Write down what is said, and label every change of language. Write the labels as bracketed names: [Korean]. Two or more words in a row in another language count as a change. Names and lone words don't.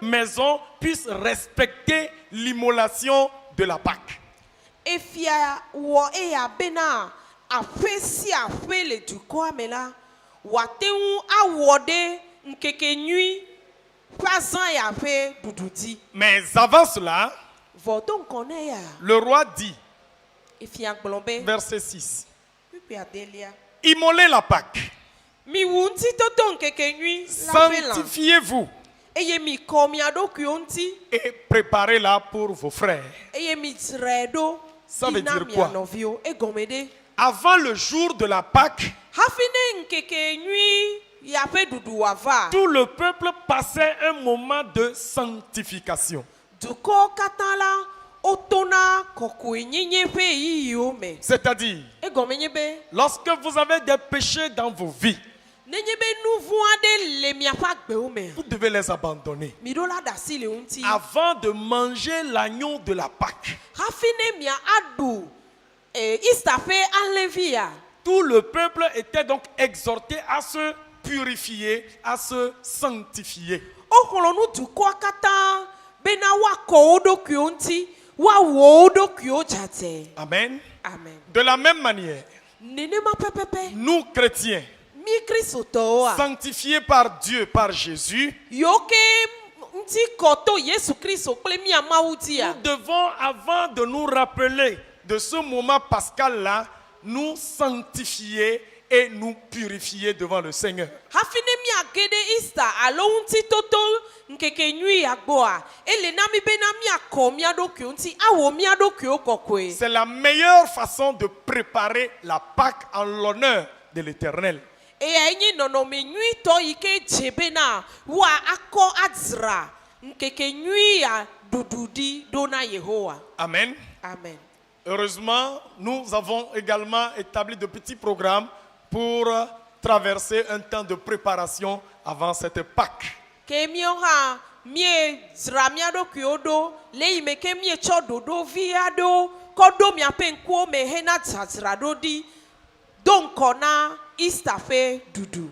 [French] maison puisse respecter l'immolation de la Pâque. [Ewe] Efia wo eya bena afe si afe le dukɔ me la wateŋu awɔ ɖe ŋkeke nyui ƒe azã ya ƒe ɖuɖudi. [French] Mais avant cela, [Ewe] Vɔ do ŋkɔ ne ya. [French] le roi dit, [Ewe] Efia gblɔ be. [French] verset 6, [Ewe] Kpikpi adelia. [French] immolez la Pâque, [Ewe] Miwu ŋutitoto ŋkeke nyui la ƒe lã. [French] sanctifiez-vous [Ewe] Eye mi kɔ mia ɖokuiwo ŋuti. [French] et préparez-la pour vos frères. [Ewe] Eye mi dzrae ɖo. [French] Ça veut [Ewe] Dina [French] dire [Ewe] mia [French] quoi? [Ewe] nɔviwo. Egɔme ɖe. [French] Avant le jour de la Pâque, [Ewe] Hafi ne ŋkeke nyui ya ƒe ɖuɖu wòava. [French] tout le peuple passait un moment de sanctification. [Ewe] Dukɔwo katã la wotona kɔkɔenyenye ƒe yiyiwo me. [French] C'est-à-dire, [Ewe] Egɔme nye be. [French] lorsque vous avez des péchés dans vos vies, [Ewe] Nenye be nu vɔ̃ aɖe le miaƒe agbewo me. [French] vous devez les abandonner. [Ewe] Mi ɖo la ɖe asi le ŋuti. [French] Avant de manger l'agneau de la Pâque, [Ewe] Hafi ne mia aɖu Easter ƒe alẽvia. [French] tout le peuple était donc exhorté à se purifier, à se sanctifier. [Ewe] Woxlɔ nu dukɔa katã bena woakɔ wo ɖokuiwo ŋuti, woawɔ wo ɖokuiwo dzadze. [French] Amen. [Ewe] Amen. [French] De la même manière, [Ewe] Nenema pɛpɛpɛ. [French] nous chrétiens, [Ewe] Mi kristotɔwoa. [French] sanctifiés par Dieu, par Jésus, [Ewe] Yiwo ke ŋuti kɔ to Yesu Kristo kple mia Mawu [French] nous [Ewe] dia. [French] devons, avant de nous rappeler de ce moment pascal-là, nous sanctifier et nous purifier devant le Seigneur. [Ewe] Hafi ne miage ɖe Easter alo ŋutitoto ŋkeke nyui ya gbɔa, ele na mi bena miakɔ mia ɖokuiwo ŋuti, awɔ mia ɖokuiwo kɔkɔe. [French] C'est la meilleure façon de préparer la Pâque en l'honneur de l'Éternel. [Ewe] Eya nye nɔnɔme nyuitɔ yi ke dze bena woa akɔ adzra ŋkeke nyui ya ɖuɖuɖi ɖo na Yehowa. [French] Amen. [Ewe] Amen. [French] Heureusement, nous avons également établi de petits programmes pour traverser un temps de préparation avant cette Pâque. [Ewe] Ke míawo hã miedzra mia ɖokuiwo ɖo le yi me ke mietsɔ ɖoɖo vi aɖewo kɔ ɖo miaƒe ŋkuwo me hena dzadzraɖo ɖi do ŋkɔ na Easter ƒe ɖuɖu.